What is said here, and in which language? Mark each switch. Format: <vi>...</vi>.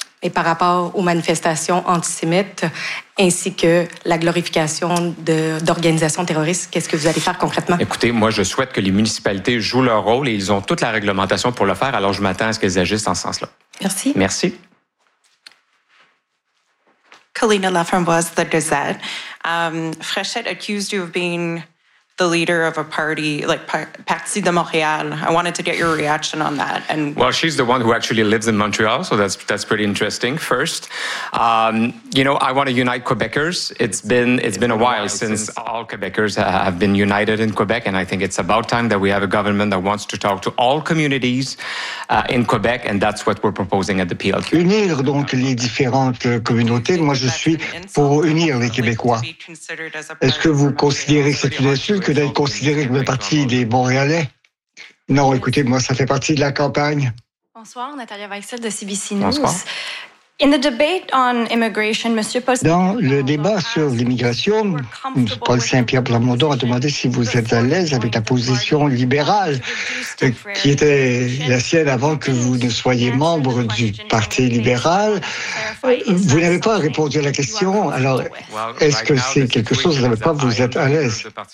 <fr>Et par rapport aux manifestations antisémites ainsi que la glorification d'organisations terroristes, qu'est-ce que vous allez faire concrètement? Écoutez, moi, je souhaite que les municipalités jouent leur rôle et ils ont toute la réglementation pour le faire. Alors, je m'attends à ce qu'elles agissent en ce sens-là. Merci. Merci.</fr> <en>Kalina Lefram was the Gazette. Fréchette accused you of being the leader of a party, like Parti de Montréal. I wanted to get your reaction on that. And well, she's the one who actually lives in Montreal, so that's pretty interesting. First, you know, I want to unite Quebecers. It's been a while since all Quebecers have been united in Quebec, and I think it's about time that we have a government that wants to talk to all communities in Quebec, and that's what we're proposing at the PLQ.</en> <fr>Unir donc les différentes communautés. Moi, je suis pour unir les Québécois. Est-ce que vous considérez que c'est une insulte que d'être considéré comme partie des Montréalais? Non, écoutez, moi, ça fait partie de la campagne. Bonsoir, Nathalie Weissel de CBC News.</fr> <en>In the debate on immigration, Monsieur Paul</en> <fr>Saint-Pierre, dans le débat sur l'immigration, Paul Saint-Pierre Plamondon a demandé si vous êtes à l'aise avec la position libérale qui était la sienne avant que vous ne soyez membre du Parti libéral. Vous n'avez pas répondu à la question, alors est-ce que c'est quelque chose dans lequel vous êtes à l'aise?</fr>